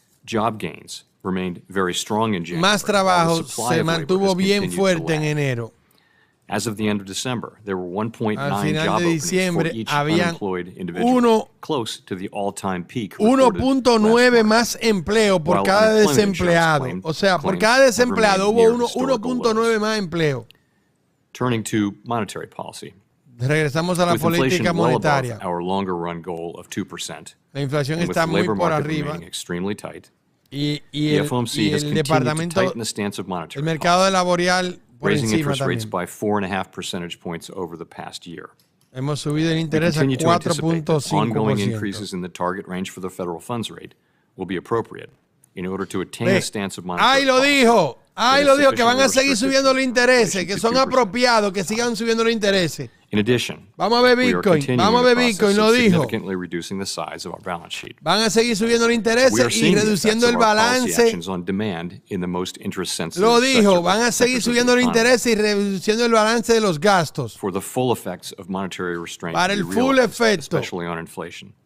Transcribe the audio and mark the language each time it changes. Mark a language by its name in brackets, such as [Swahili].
[English] Job gains remained very strong in January. [Spanish] Más trabajo se mantuvo bien fuerte en enero. [English] As of the end of December, there were 1.9 job openings for each unemployed individual, close to the all-time peak. [Spanish] 1.9 más empleo por cada desempleado. O sea, por cada desempleado hubo 1.9 más empleo. [English] Turning to monetary policy. [Spanish] Regresamos a la política monetaria. [English] Our longer run goal of 2%. [Spanish] La inflación está muy por arriba. Y el departamento, el mercado laboral por [English] raising [Spanish] encima [English] interest rates [Spanish] también. [English] by 4.5 percentage points over the past year. [Spanish] Hemos subido el interés a 4.5%. [English] Ongoing increases in the target range for the federal funds rate will be appropriate in order to attain a stance of monetary policy. [Spanish] Lo dijo que van a seguir subiendo los intereses, que son apropiados, que sigan subiendo los intereses. [English] In addition, [Spanish] vamos a ver Bitcoin, lo dijo. [English] Reducing the size of our balance sheet. [Spanish] Van a seguir subiendo los intereses y reduciendo el balance. [English] On demand in the most interest-sensitive [Spanish] lo dijo, van a seguir subiendo los intereses y reduciendo el balance de los gastos. [English] For the full effects of monetary restraint, [Spanish] para el full efecto, [English] especially on inflation.